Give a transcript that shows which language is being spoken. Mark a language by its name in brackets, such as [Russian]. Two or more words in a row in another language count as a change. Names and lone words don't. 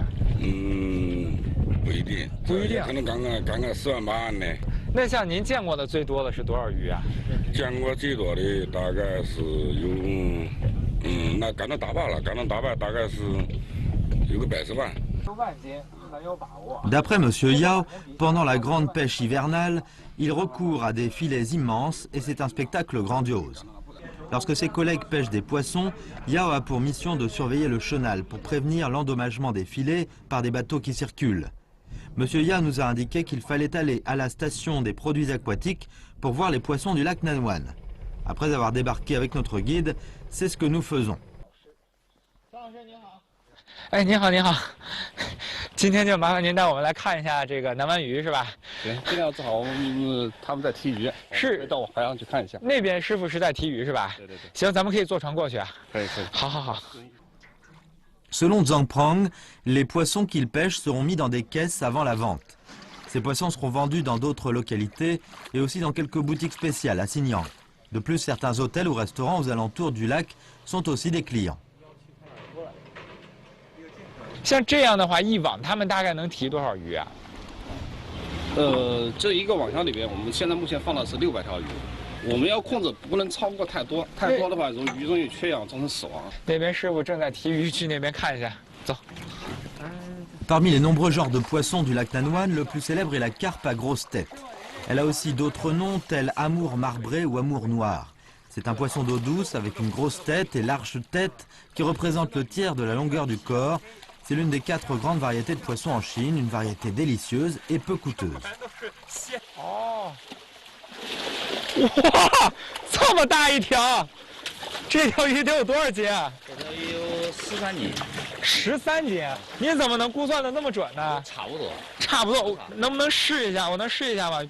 [Chinese] 不一定。不一定。可能赶个10万8万的。那像您见过的最多的是多少鱼啊？见过最多的大概是有，那赶到大把了，赶到大把大概是有个110万。 10万斤。 [French] D'après M. Yao, pendant la grande pêche hivernale, il recourt à des filets immenses et c'est un spectacle grandiose. Lorsque ses collègues pêchent des poissons, Yao a pour mission de surveiller le chenal pour prévenir l'endommagement des filets par des bateaux qui circulent. M. Yao nous a indiqué qu'il fallait aller à la station des produits aquatiques pour voir les poissons du lac Nanwan. Après avoir débarqué avec notre guide, c'est ce que nous faisons. [Chinese] 哎，您好，您好，今天就麻烦您带我们来看一下这个南湾鱼，是吧？行，尽量正好他们在提鱼，是到我海上去看一下。那边师傅是在提鱼，是吧？对对对。行，咱们可以坐船过去啊。可以可以。好好好。 [French] Selon Zhang Prang, les poissons qu'il pêche seront mis dans des caisses avant la vente. Ces poissons seront vendus dans d'autres localités et aussi dans quelques boutiques spéciales à Xinyang. De plus, certains hôtels ou restaurants aux alentours du lac sont aussi des clients. [Chinese] 像这样的话，一网他们大概能提多少鱼啊？这一个网箱里边，我们现在目前放的是600条鱼，我们要控制不能超过太多，太多的话容易缺氧，造成死亡。那边师傅正在提鱼，去那边看一下，走。 [French] Parmi les nombreux genres de poissons du lac Nanwan, le plus célèbre est la carpe à grosse tête. Elle a aussi d'autres noms tels amour marbré ou amour noir. C'est un poisson d'eau douce avec une grosse tête et l'arche tête qui représente le tiers de la longueur du corps. C'est l'une des 4 grandes variétés de poissons en Chine, une variété délicieuse et peu coûteuse. Oh. [Chinese] 哇，这么大一条，这条鱼得有多少斤啊？这条鱼有13斤。 13斤？你怎么能估算的那么准呢？差不多。差不多，我能不能试一下？我能试一下吗？